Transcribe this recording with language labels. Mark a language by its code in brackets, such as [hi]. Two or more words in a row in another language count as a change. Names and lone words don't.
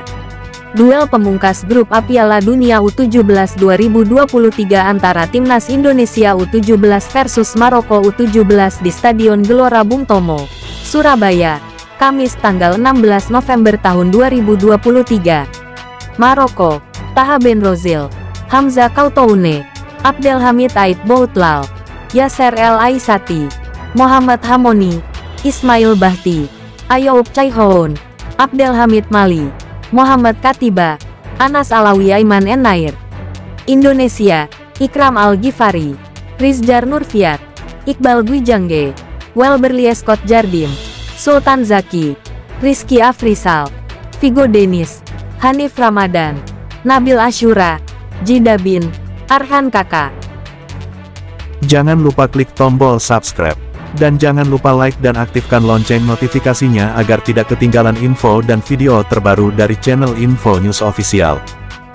[id] Duel pemungkas grup A Piala Dunia U17 2023 antara Timnas Indonesia U17 versus Maroko U17 di Stadion Gelora Bung Tomo, Surabaya, Kamis tanggal 16 November tahun 2023. Maroko, Taha Ben Rozil, Hamza Kautoune, Abdelhamid Ait Boutlal, Yasser El Aissati, Mohamed Hamoni, Ismail Bahti, Ayoub Chaihoun, Abdelhamid Mali, Muhammad Katiba, Anas Alawi Aiman Enair. Indonesia, Ikram Al-Ghifari, Rizjar Nurfiat, Iqbal Gwijangge, Welberlie Scott Jardim, Sultan Zaki, Rizky Afrisal, Vigo Denis, Hanif Ramadan, Nabil Ashura, Jidabin, Arhan Kaka. Jangan lupa klik tombol subscribe. Dan jangan lupa like dan aktifkan lonceng notifikasinya agar tidak ketinggalan info dan video terbaru dari channel Info News Official.